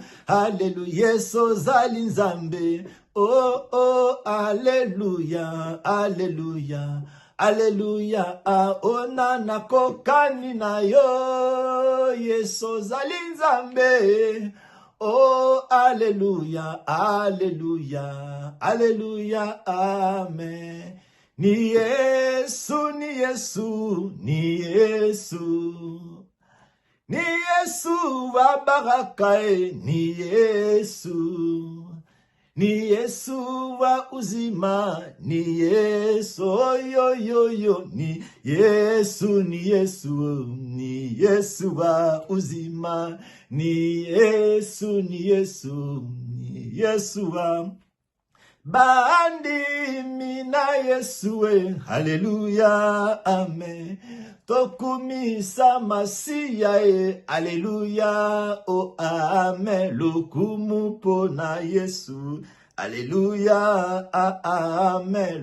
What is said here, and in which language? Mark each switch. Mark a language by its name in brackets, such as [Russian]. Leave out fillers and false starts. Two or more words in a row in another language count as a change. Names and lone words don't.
[Lingala] Hallelujah, so zali Nzambe. Oh, oh, alléluia, alléluia, alléluia. Ah, oh, nana kokani na yo, Yeso zali Nzambe. Oh, alléluia, alléluia, alléluia, amen. [Swahili] Ni Yesu, ni Yesu, ni Yesu. Ni Yesu wa baraka, ni Yesu. Ni Yesu wa uzima, ni Yesu, yo yo yo, ni Yesu, ni Yesu, ni Yesu wa uzima, ni Yesu, ni Yesu, ni Yesu wa bandi mina Yesu, haleluya, amen. [Lingala] Tokumisa Masia, alléluia, oh amen. Lokumu pona Yesu, alléluia, amen.